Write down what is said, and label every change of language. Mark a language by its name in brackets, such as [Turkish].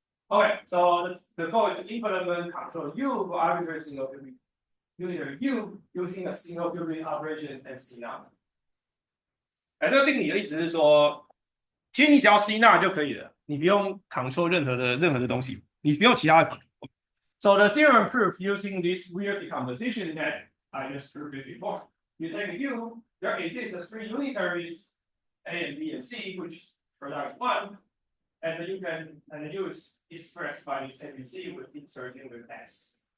[English] Okay, so the goal is to implement control U for arbitrary single unitary U using a single qubit operations and C naught。 [Chinese] 这个定理的意思是说，其实你只要 C 纳就可以了，你不用 control 任何的东西，你不用其他的 control。 [English] So the theorem proof using this weird decomposition that I just proved it before. You take U, there exists three unitaries, A and B and C, which produce 1, and you can U is expressed by this ABC with inserting with X.